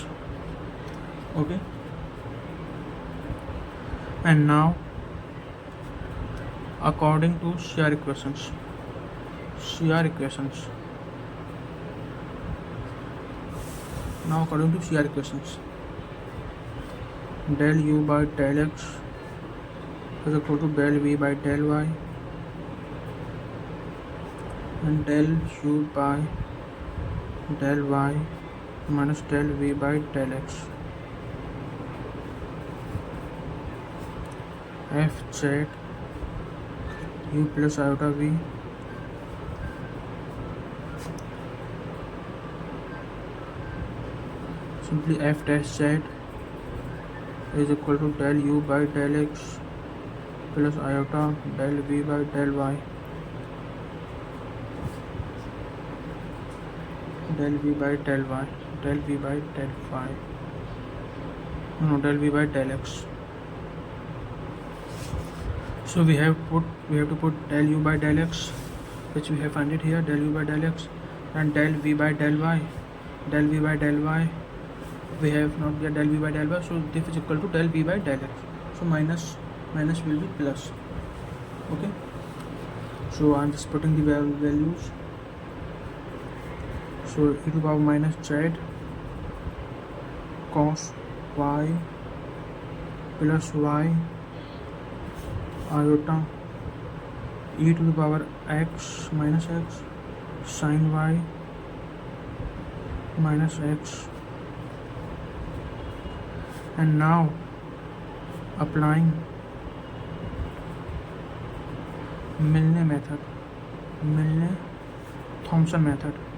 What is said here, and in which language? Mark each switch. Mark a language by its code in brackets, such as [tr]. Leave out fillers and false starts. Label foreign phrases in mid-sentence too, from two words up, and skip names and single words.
[en] Okay, and now according to CR equations, now according to CR equations, del u by del x is equal to del v by del y, and del u by del y minus del v by del x. F z u plus iota v simply f dash z is equal to del u by del x plus iota del v by del y, del v by del y, del v by del y, no, del v by del x. So we have to put del u by del x, which we have found it here, del u by del x, and del v by del y, we have not get del v by del y, so this is equal to del v by del x. So minus will be plus. Okay, so I'm just putting the values. So e to the power minus z cos y plus y iota e to the power x minus x sin y minus x. And now applying Thomson method.